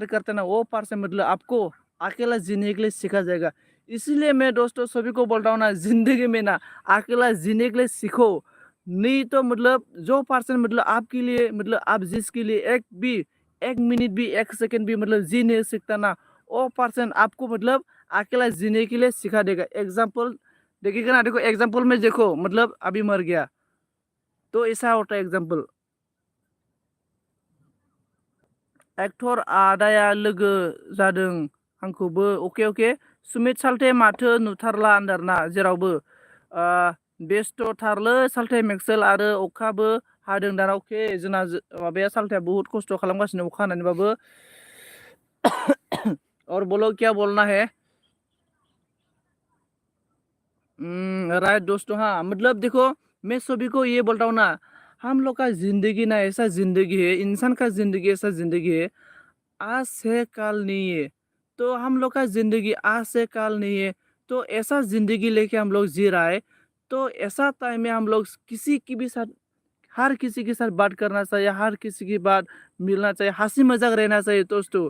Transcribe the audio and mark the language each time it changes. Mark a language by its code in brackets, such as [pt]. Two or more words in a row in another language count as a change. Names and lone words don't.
[hi] करता है ना वो पर्सन मतलब आपको अकेला जीने के लिए सिखा जाएगा इसीलिए मैं दोस्तों सभी को बोलता हूँ ना जिंदगी में ना अकेला जीने के लिए सीखो नहीं तो मतलब जो पर्सन मतलब आपके लिए मतलब आप जिसके लिए एक मिनट भी एक सेकंड भी मतलब जी नहीं सकता ना वो पर्सन आपको मतलब अकेला जीने के लिए सिखा देगा एग्जाम्पल देखिएगा ना देखो एग्जाम्पल में देखो मतलब अभी मर गया तो ऐसा होता है एग्जाम्पल [brx] एक्टर आदाया लोगो जादों आंखौबो [en] okay okay [brx] सुमित सालथे माथो नुथारला आन्दारना जेरावबो बेस्थ'थारलै सालथे मेक्सेल आरो अखाबो हादों दाना अके जोंना माबाया सालथेया बुहुत खस्थ' खालामगासिनो अखा हानानैबाबो [hi] और बोलो क्या बोलना है राइट दोस्तों हाँ मतलब देखो मैं सभी को ये बोलता हूँ ना हम लोग का जिंदगी ना ऐसा जिंदगी है इंसान का जिंदगी ऐसा जिंदगी है आज से कल नहीं है तो हम लोग का जिंदगी आज से कल नहीं है तो ऐसा जिंदगी लेके हम लोग जी रहा है तो ऐसा टाइम में हम लोग किसी की भी साथ हर किसी के साथ बात करना चाहिए, हर किसी की बात मिलना चाहिए, हंसी मजाक रहना चाहिए दोस्तों।